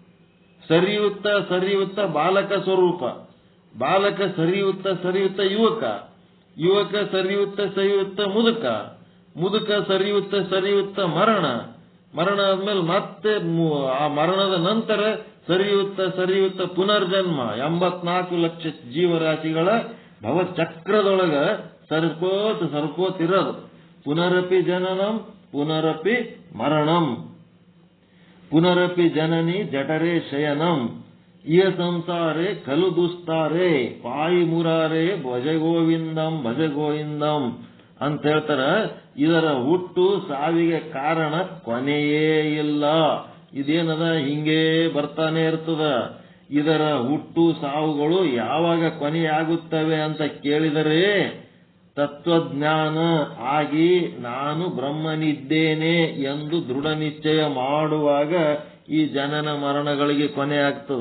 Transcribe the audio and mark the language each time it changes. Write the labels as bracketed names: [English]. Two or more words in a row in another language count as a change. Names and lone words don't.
[Kannada] ಸರಿಯುತ್ತ ಬಾಲಕ ಸ್ವರೂಪ, ಬಾಲಕ ಸರಿಯುತ್ತ ಯುವಕ ಸರಿಯುತ್ತ ಮುದುಕ ಸರಿಯುತ್ತ ಮರಣ ಆದ್ಮೇಲೆ ಮತ್ತೆ ಆ ಮರಣದ ನಂತರ ಸರಿಯುತ್ತ ಪುನರ್ಜನ್ಮ. 84 ಲಕ್ಷ ಜೀವರಾಶಿಗಳ ಭವಚಕ್ರದೊಳಗ ಸರ್ಕೋತ್ ಇರೋದು. [Sanskrit] ಪುನರಪಿ ಜನನಂ ಪುನರಪಿ ಮರಣಂ, ಪುನರಪಿ ಜನನಿ ಜಠರೇ ಶಯನಂ, ಇಯ ಸಂಸಾರೇ ಖಲು ದುಸ್ತಾರೆ ಪಾಯಿ ಮುರಾರೇ ಭಜ ಗೋವಿಂದಂ [Kannada] ಅಂತ ಹೇಳ್ತಾರ. ಇದರ ಹುಟ್ಟು ಸಾವಿಗೆ ಕಾರಣ ಕೊನೆಯೇ ಇಲ್ಲ. ಇದೇನದ? ಹಿಂಗೇ ಬರ್ತಾನೆ ಇರ್ತದ. ಇದರ ಹುಟ್ಟು ಸಾವುಗಳು ಯಾವಾಗ ಕೊನೆಯಾಗುತ್ತವೆ ಅಂತ ಕೇಳಿದರೆ ತತ್ವಜ್ಞಾನ ಆಗಿ ನಾನು ಬ್ರಹ್ಮನಿದ್ದೇನೆ ಎಂದು ದೃಢ ನಿಶ್ಚಯ ಮಾಡುವಾಗ ಈ ಜನನ ಮರಣಗಳಿಗೆ ಕೊನೆ ಆಗ್ತದ.